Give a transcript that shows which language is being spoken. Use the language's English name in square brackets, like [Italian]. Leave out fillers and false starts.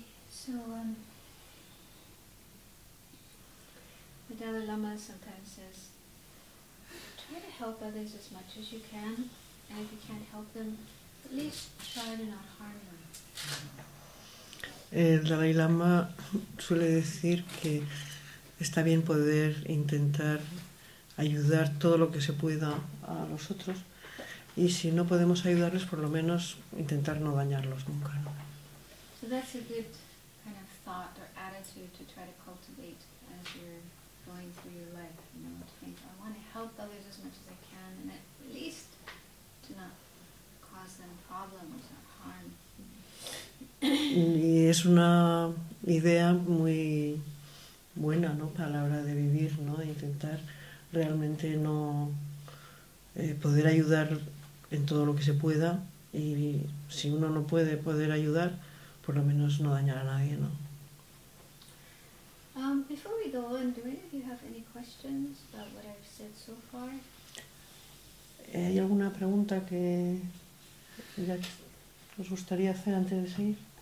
[English] So, the Dalai Lama sometimes says, try to help others as much as you can, and if you can't help them, at least try to not harm them. [Spanish] El Dalai Lama suele decir que está bien poder intentar ayudar todo lo que se pueda a los otros, y si no podemos ayudarles, por lo menos intentar no dañarlos nunca, ¿no? [English] So that's a good kind of thought or attitude to try to cultivate as you're going through your life, you know, to think, I want to help others as much as I can, and at least to not cause them problems or harm. [Spanish] Y es una idea muy buena, ¿no?, para la hora de vivir, ¿no?, de intentar realmente no poder ayudar en todo lo que se pueda, y si uno no puede poder ayudar, por lo menos no dañar a nadie, ¿no? [English] Before we go on, do any of you have any questions about what I've said so far? [Spanish] ¿Hay alguna pregunta que os gustaría hacer antes de seguir?